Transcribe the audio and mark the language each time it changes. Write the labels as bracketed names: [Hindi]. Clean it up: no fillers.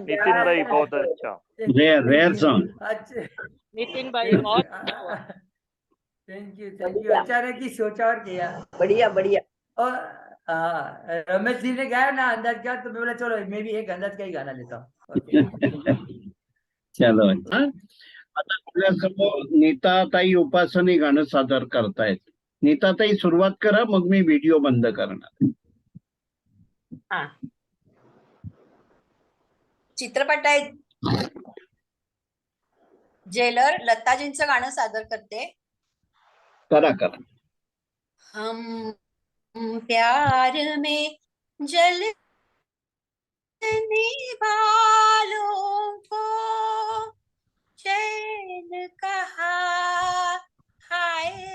[Hindi] नितिन भाई बहुत अच्छा. [English] Rare rare song. [Hindi] अच्छा. नितिन भाई बहुत अच्छा हुआ. Thank you. अचानक ही सोचा और किया. बढ़िया बढ़िया. और रमेश जी ने गाया ना अंदाज का, तो मैं बोला चलो मैं भी एक अंदाज का ही गाना लेता हूँ. चलो. [Marathi] आता आपल्यासमोर नीताताई उपासनी गाणं सादर करतायत. नीताताई सुरुवात करा, मग मी व्हिडिओ बंद करणार. चित्रपट आहे जेलर, लताजींचं गाणं सादर करते. करा करा. [Hindi] हम प्यार में जलने वालों को चैन कहा, हाय